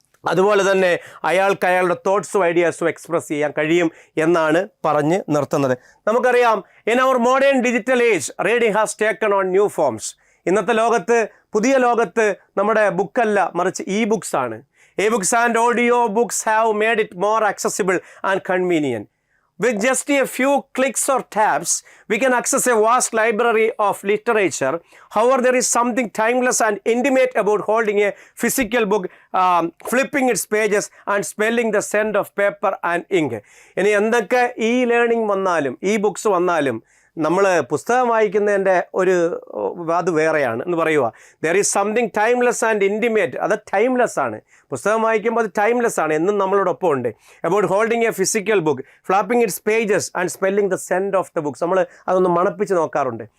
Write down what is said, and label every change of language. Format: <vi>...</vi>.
<ml>അതുപോലെ തന്നെ അയാൾക്ക് അയാളുടെ തോട്ട്സും ഐഡിയാസും എക്സ്പ്രസ് ചെയ്യാൻ കഴിയും എന്നാണ് പറഞ്ഞ് നിർത്തുന്നത്. നമുക്കറിയാം,</ml> <en>In our modern digital age reading has taken on new forms.</en> <ml>ഇന്നത്തെ ലോകത്ത്, പുതിയ ലോകത്ത് നമ്മുടെ ബുക്കല്ല, മറിച്ച് ഇ ബുക്സ് ആണ്.</ml> <en>E books and audio books have made it more accessible and convenient. With just a few clicks or taps, we can access a vast library of literature. However, there is something timeless and intimate about holding a physical book, flipping its pages and smelling the scent of paper and ink.</en> <ml>ഇനി എന്തൊക്കെ ഈ learning വന്നാലും, ഈ books വന്നാലും, നമ്മൾ പുസ്തകം വായിക്കുന്നതിൻ്റെ ഒരു അത് വേറെയാണ് എന്ന് പറയുക.</ml> <en>There is something timeless and intimate.</en> <ml>അത് ടൈംലെസ് ആണ്. പുസ്തകം വായിക്കുമ്പോൾ അത് ടൈംലെസ് ആണ്, എന്നും നമ്മളോടൊപ്പം ഉണ്ട്.</ml> <en>About holding a physical book, flapping its pages and smelling the scent of the books.</en> <ml>നമ്മൾ അതൊന്ന് മണപ്പിച്ച് നോക്കാറുണ്ട്.</ml>